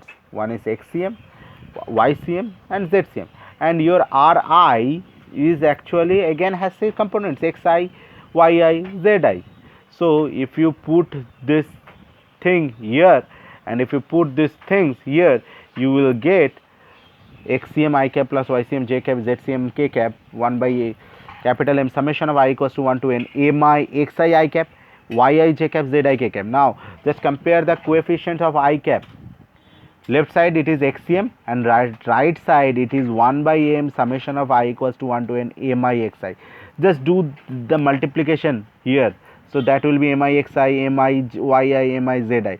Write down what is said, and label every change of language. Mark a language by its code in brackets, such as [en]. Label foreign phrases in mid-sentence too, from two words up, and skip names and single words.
[en] One is XCM, YCM and ZCM, and your RI is actually again has three components: XI, YI, ZI. So if you put this thing here and if you put these things here, you will get XCM I cap plus YCM J cap ZCM K cap 1 by a capital M summation of I equals to 1 to n MI XI I cap YI J cap ZI K cap. Now just compare the coefficient of I cap. Left side it is XCM and right side it is 1 by m summation of I equals to 1 to n MI XI. Just do the multiplication here. So that will be MI XI, MI YI, MI ZI.